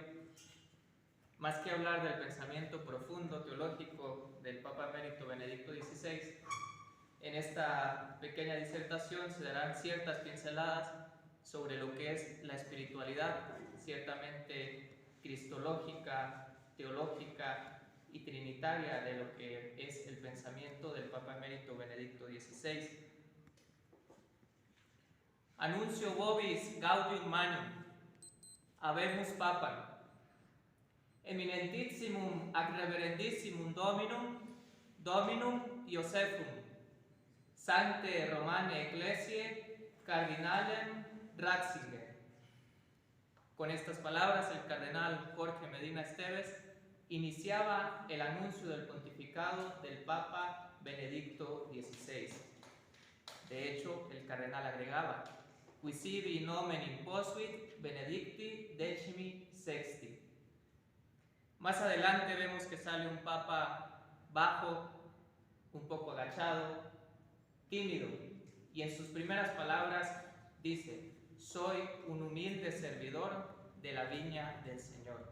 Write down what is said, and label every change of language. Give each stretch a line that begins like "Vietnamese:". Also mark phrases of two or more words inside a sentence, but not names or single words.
Spanish: Más que hablar del pensamiento profundo teológico del Papa emérito Benedicto XVI, en esta pequeña disertación se darán ciertas pinceladas sobre lo que es la espiritualidad, ciertamente cristológica, teológica y trinitaria de lo que es el pensamiento del Papa emérito Benedicto XVI.
Latin: Anuncio vobis gaudium magnum, habemus papam, eminentissimum ac reverendissimum Dominum Iosephum, Sancte Romane Ecclesiae, Cardinalem Ratzinger.
Spanish: Con estas palabras, el cardenal Jorge Medina Esteves iniciaba el anuncio del pontificado del Papa Benedicto XVI. De hecho, el cardenal agregaba:
Latin: Qui sibi nomen imposuit Benedicti XVI.
Spanish: Más adelante vemos que sale un papa bajo, un poco agachado, tímido, y en sus primeras palabras dice: soy un humilde servidor de la viña del Señor.